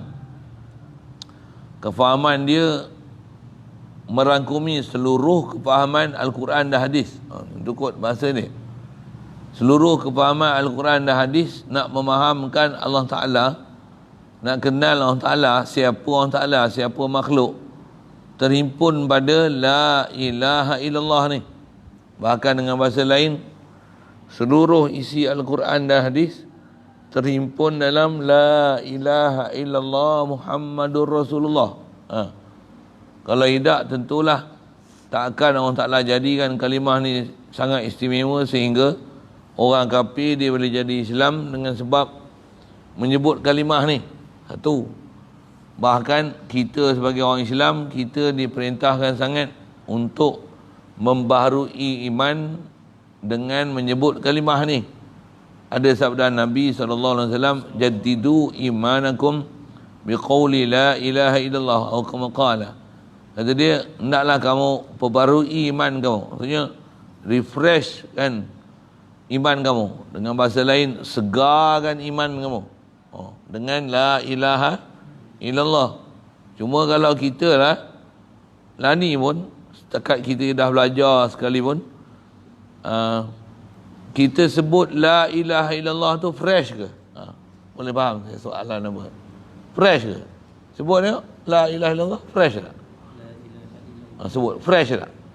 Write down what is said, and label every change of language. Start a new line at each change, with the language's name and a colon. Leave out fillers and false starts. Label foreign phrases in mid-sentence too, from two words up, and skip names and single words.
Malay: Kefahaman dia merangkumi seluruh kefahaman Al-Quran dan hadis. Itu kot bahasa ni. Seluruh kefahaman Al-Quran dan hadis nak memahamkan Allah Ta'ala, nak kenal Allah Ta'ala, siapa Allah Ta'ala, siapa makhluk, terhimpun pada
Arabic: لا إله إلا الله
Malay: ni. Bahkan dengan bahasa lain, seluruh isi Al-Quran dan hadis terhimpun dalam
Arabic: لا إله إلا الله محمد رسول الله.
Malay: Kalau tidak, tentulah takkan Allah Ta'ala jadikan kalimah ni sangat istimewa sehingga orang kafir dia boleh jadi Islam dengan sebab menyebut kalimah ni. Satu. Bahkan kita sebagai orang Islam, kita diperintahkan sangat untuk membaharui iman dengan menyebut kalimah ni. Ada sabda Nabi SAW,
Arabic: جددوا إيمانكم بقول لا إله إلا الله atau كما قال.
Malay: Kata dia, hendaklah kamu perbarui iman kamu. Maksudnya refresh kan iman kamu. Dengan bahasa lain, segarkan iman kamu dengan
Arabic: لا إله إلا الله.
Malay: Cuma kalau kita lah ni pun, setakat kita dah belajar sekali pun, kita sebut
Arabic: لا إله إلا الله
Malay: tu fresh ke? Boleh faham saya soalan apa? Fresh ke? Sebut tengok.
Arabic: لا إله إلا الله.
Malay: Fresh tak? Sebut. Fresh tak?